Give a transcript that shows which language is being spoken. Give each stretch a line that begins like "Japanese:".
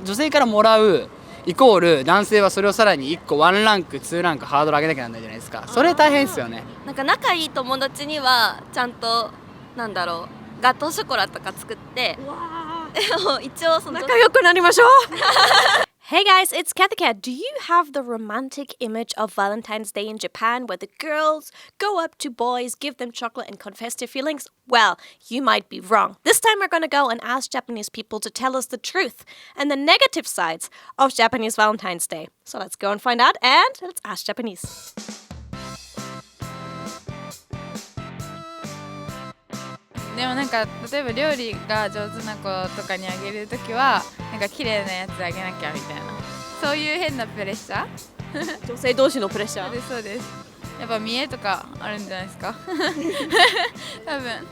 Japanese: 女性からもらうイコール男性はそれをさらに1個1ランク2ランクハードル上げなきゃなんないじゃないですか。それ大変ですよね。なんか仲いい友達にはちゃんとなんだろうガトーショコラとか作って一応その仲良くなりましょう
English: Hey guys, it's Kathy Cat. Do you have the romantic image of Valentine's Day in Japan where the girls go up to boys, give them chocolate, and confess their feelings? Well, you might be wrong. This time we're going to go and ask Japanese people to tell us the truth and the negative sides of Japanese Valentine's Day. So let's go and find out, and let's ask Japanese.
Japanese: でもなんか例えば料理が上手な子とかにあげるときはなんか綺麗なやつあげなきゃみたいな、そういう変なプレッシャー女性同士のプレッシャー。そうです。やっぱ見栄とかあるんじゃないですか多分